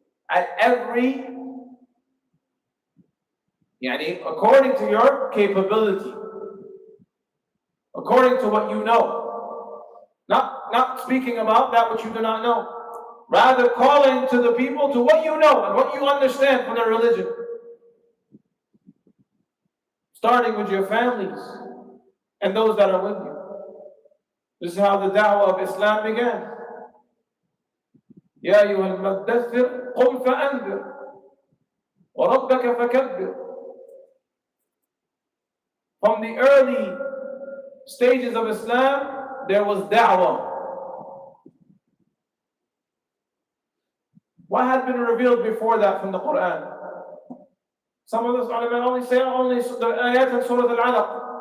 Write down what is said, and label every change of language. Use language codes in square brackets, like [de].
[en] At every according to your capability, according to what you know, not speaking about that which you do not know, rather calling to the people to what you know and what you understand from their religion, starting with your families, and those that are with you. This is how the da'wah of Islam began. [ar] يا أيها المدثر قم فأنذر وَرَبَّكَ فَكَبِّرْ. [en] From the early stages of Islam, there was da'wah. What had been revealed before that from the Quran? Some of us only say the ayat in Surah Al-Alaq.